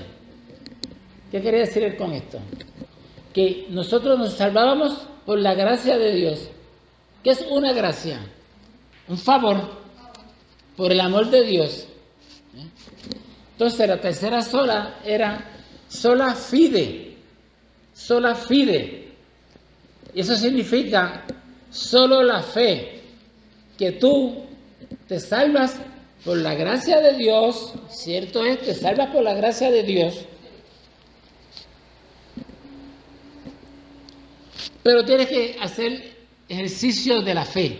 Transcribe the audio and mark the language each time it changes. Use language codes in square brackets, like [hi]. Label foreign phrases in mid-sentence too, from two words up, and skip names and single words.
[es] ¿Qué quería decir él con esto? Que nosotros nos salvábamos por la gracia de Dios. ¿Qué es una gracia? Un favor por el amor de Dios. Entonces la tercera sola era [la] sola fide. Sola fide. [es] Y eso significa solo la fe. Que tú te salvas por la gracia de Dios. Cierto es, te salvas por la gracia de Dios. Pero tienes que hacer ejercicio de la fe.